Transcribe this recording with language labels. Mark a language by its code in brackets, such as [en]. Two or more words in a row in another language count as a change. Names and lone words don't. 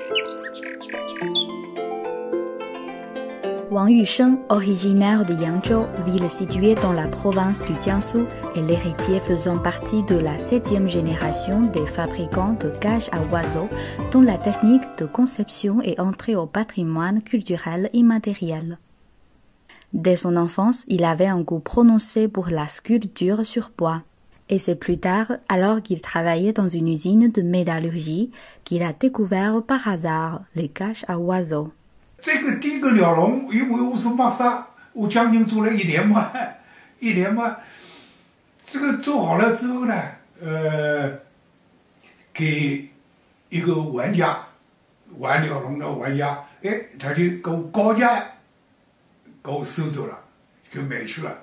[fr] Wang Yusheng, originaire de Yangzhou, ville située dans la province du Jiangsu, est l'héritier faisant partie de la 7e génération des fabricants de cages à oiseaux, dont la technique de conception est entrée au patrimoine culturel immatériel. Dès son enfance, il avait un goût prononcé pour la sculpture sur bois. Et c'est plus tard, alors qu'il travaillait dans une usine de métallurgie, qu'il a découvert par hasard les cages à oiseaux. [zh] 这个第一个鸟笼，因为我是马萨，我将近做了1年嘛，这个做好了之后呢，给一个玩家玩鸟笼的玩家，他就给我高价给我收走了，给买去了。